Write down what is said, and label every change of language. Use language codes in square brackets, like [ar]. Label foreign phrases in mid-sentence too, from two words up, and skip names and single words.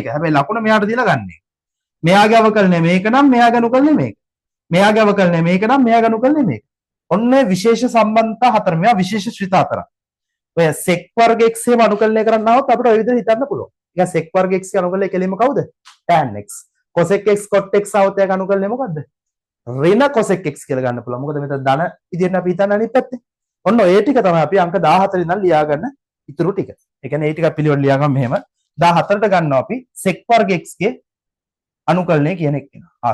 [si] හැබැයි ලකුණ මෙයාට දීලා ගන්න එක. මෙයාගේ අවකලනය මේක නම් මෙයාගේ අනුකලනය මේක. මෙයාගේ අවකලනය මේක නම් මෙයාගේ අනුකලනය මේක. ඔන්න විශේෂ සම්බන්ධතා හතර. මෙයා විශේෂ ශ්‍රිත හතරක්. ඔය sec වර්ග x එහෙම අනුකලනය කරන්න આવත් අපිට ඔය විදිහට හිතන්න පුළුවන්. ඊට sec වර්ග x ගේ අනුකලනය කෙලින්ම කවුද? tan x. cosec x cot x આવත් එයාගේ අනුකලනය මොකද්ද? ඍණ cosec x කියලා ගන්න පුළුවන්. මොකද මෙතන ධන විදිහට අපි හිතන්නේ අනිත් පැත්තේ. ඔන්න ඔය ටික තමයි අපි අංක 14 ඉඳන් ලියා ගන්න ඉතුරු ටික. ඒ කියන්නේ මේ ටික පිළිවෙල ලියා ගන්න මෙහෙම 14ට ගන්නවා අපි sec වර්ග x ගේ අනුකලනය කියන එක කියනවා.